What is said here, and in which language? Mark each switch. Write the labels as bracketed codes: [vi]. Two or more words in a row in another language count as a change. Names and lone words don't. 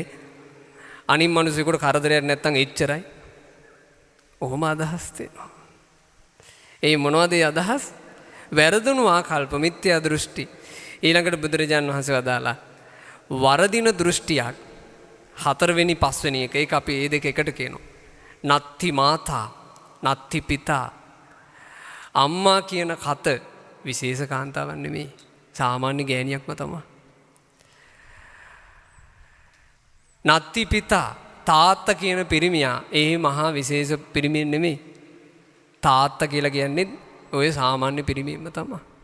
[si] අනිත් මිනිස්සුන්ට කරදරයක් නැත්තම් එච්චරයි. ඔහොම අදහස් තියෙනවා. ඒ මොනවද ඒ අදහස්? වැරදුණු ආකල්ප, මිත්‍යා දෘෂ්ටි. ඊළඟට බුදුරජාණන් වහන්සේ වදාලා වරදින දෘෂ්ටියක් 4 වෙනි 5 වෙනි එක. ඒක අපි මේ දෙක එකට කියනවා. [pi] නත්ති මාතා, නත්ති පිතා. [si] අම්මා කියන කත විශේෂ කාන්තාවක් නෙමෙයි. සාමාන්‍ය ගෑණියක්ම තමයි. [pi] නත්ති පිතා, [si] තාත්තා කියන පිරිමියා ඒ මහා විශේෂ පිරිමියෙක් නෙමෙයි. තාත්තා කියලා කියන්නේ ඔය සාමාන්‍ය පිරිමියෙක්ම තමයි.